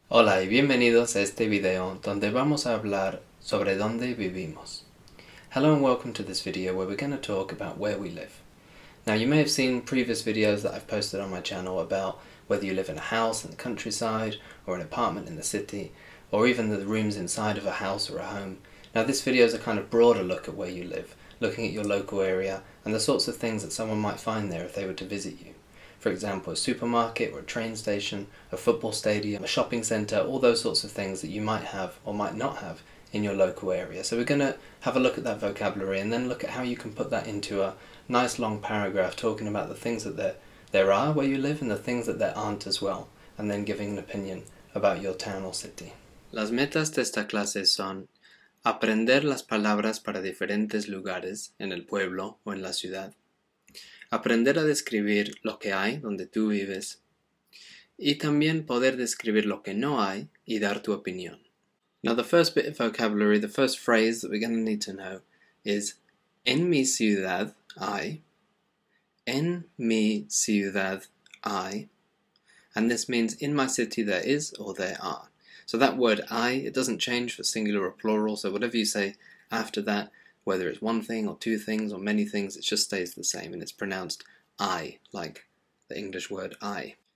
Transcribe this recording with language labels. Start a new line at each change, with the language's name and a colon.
Spanish: Hola y bienvenidos a este video donde vamos a hablar sobre dónde vivimos.
English: Hello and welcome to this video where we're going to talk about where we live. Now you may have seen previous videos that I've posted on my channel about whether you live in a house in the countryside or an apartment in the city or even the rooms inside of a house or a home. Now this video is a kind of broader look at where you live, looking at your local area and the sorts of things that someone might find there if they were to visit you. For example, a supermarket or a train station, a football stadium, a shopping centre, all those sorts of things that you might have or might not have in your local area. So we're going to have a look at that vocabulary and then look at how you can put that into a nice long paragraph talking about the things that there are where you live and the things that there aren't as well, and then giving an opinion about your town or city.
Spanish: Las metas de esta clase son aprender las palabras para diferentes lugares en el pueblo o en la ciudad, aprender a describir lo que hay donde tú vives y también poder describir lo que no hay y dar tu opinión.
English: Now the first bit of vocabulary, the first phrase that we're going to need to know is
Spanish: en mi ciudad hay,
English: en mi ciudad hay, and this means in my city there is or there are. So that word I, it doesn't change for singular or plural, so whatever you say after that, whether it's one thing or two things or many things, it just stays the same and it's pronounced I, like the English word I.